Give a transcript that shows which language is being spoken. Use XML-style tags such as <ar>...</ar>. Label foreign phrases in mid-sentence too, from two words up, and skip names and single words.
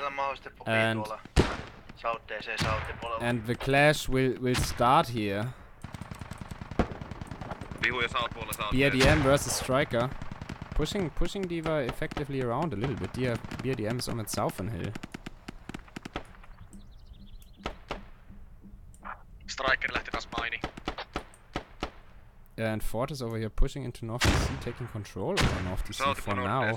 <en>And the clash will start here. BRDM versus Striker. Pushing Diva effectively around a little bit. BRDM is on that southern hill.</en> <fi>Striker lähti taas maini.</fi> <en>And Fortis over here pushing into North DC, taking control over North DC for now.</en>